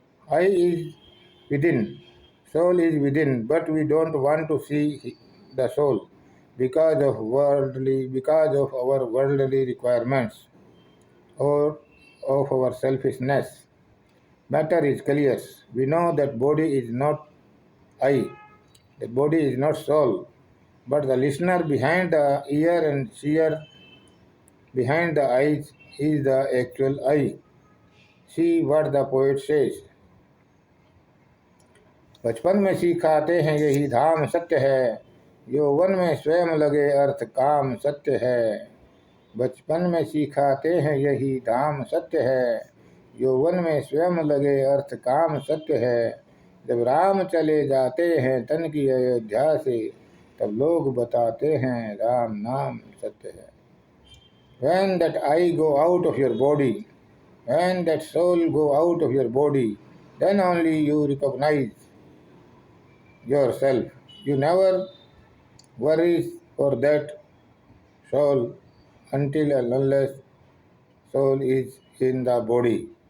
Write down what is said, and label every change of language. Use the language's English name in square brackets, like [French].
[English] I is within, soul is within, but we don't want to see the soul because of our worldly requirements or of our selfishness. Matter is clear. We know that body is not I, the body is not soul, but the listener behind the ear and seer behind the eyes is the actual I. See what the poet says. [Hindi] बचपन में सिखाते हैं यही धाम सत्य है, यौवन में स्वयं लगे अर्थ काम सत्य है। बचपन में सिखाते हैं यही धाम सत्य है, यौवन में स्वयं लगे अर्थ काम सत्य है। जब राम चले जाते हैं तन की अयोध्या से, तब लोग बताते हैं राम नाम सत्य है। [English] When that I go out of your body, when that soul go out of your body, then only you recognize yourself. You never worry for that soul until and unless soul is in the body.